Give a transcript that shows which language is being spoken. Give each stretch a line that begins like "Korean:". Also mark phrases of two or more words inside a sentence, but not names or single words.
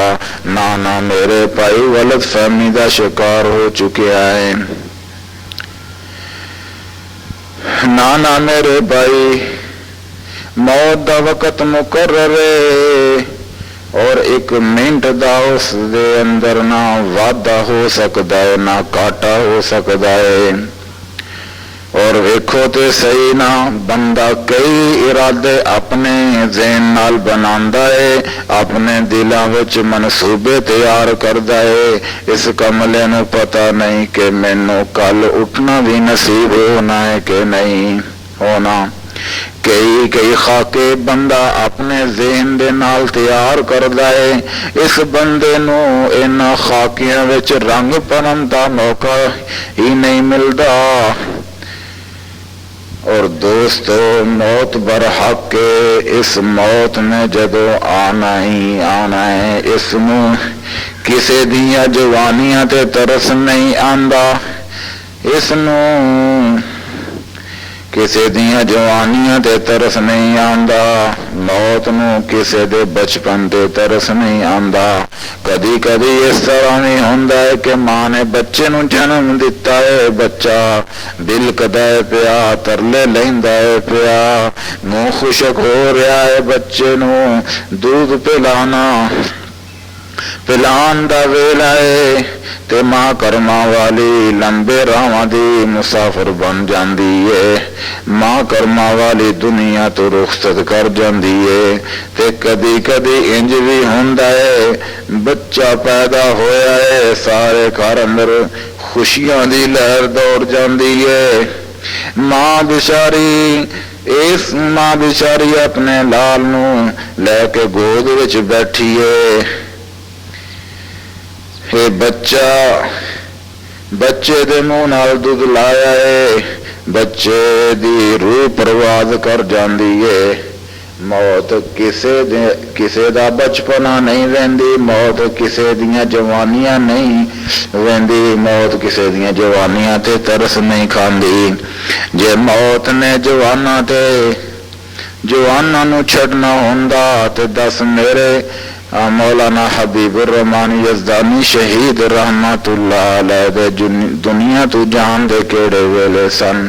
Punjabi: نانا میرے بھائی غلط فہمی دا شکار ہو چکے ہیں، نانا میرے بھائی موت دا وقت مقرر ہے، اور 1 منٹ دا اس دے اندر نہ وعدہ ہو سکتا ہے نہ کاٹا ہو سکتا ہے۔ اور ویکھو تے صحیح نہ، بندہ کئی ارادے اپنے ذہن نال بناندا ہے، اپنے دلاں وچ منصوبے تیار کردا ہے، اس کملے نو پتہ نہیں کہ مینوں کل اٹھنا بھی نصیب ہونا ہے کہ نہیں ہونا۔ کئی خاکے بندہ اپنے ذہن دے نال تیار کردا ہے، اس بندے نو انہاں خاکیاں وچ رنگ بھرن دا موقع ہی نہیں ملدا۔ اور دوستو موت برحق کے، اس موت نے جدو آنا ہی آنا ہے، اس نو کسے دیاں جوانیاں تے ترس نہیں آندا، اس نو کسے دیاں جوانیاں تے ترس نہیں آندا، موت نو کسے دے بچپن تے ترس نہیں آندا۔ کدی کدی اس طرح نہیں ہوندا ہے کہ ماں نے بچے نو جنم دتا ہے، بچہ بلکدا ہے پیا، ترلے لیندا ہے پیا، منہ خشک ہو رہا ہے، بچے نو دودھ پلان دا ویلا ہے، تے ماں کرما والی لمبے راواں دی مسافر بن جاندی ہے، ماں کرما والی دنیا تو رخصت کر جاندی ہے۔ تے کدی کدی انج بھی ہوندا ہے، بچہ پیدا ہویا ہے، سارے گھر اندر خوشیاں دی لہر دوڑ جاندی ہے، ماں بچاری اپنے لال نو لے کے گود وچ بیٹھی ہے، بچے دے منہ نال دودھ لایا ہے، بچے دی روح پرواز کر جاندی ہے۔ موت کسے دا بچپنا نہیں ویندی، موت کسے دیاں جوانیاں نہیں ویندی، موت کسے دیاں جوانیاں تے ترس نہیں کھاندی۔ جے موت نے جواناں نو چھڈنا ہوندا تے دس مولانا حبیب الرحمان یزدانی شہید
Arabic: رحمت اللہ علیہ
Punjabi: دے دنیا تو جان دے کیڑے ویلے سن.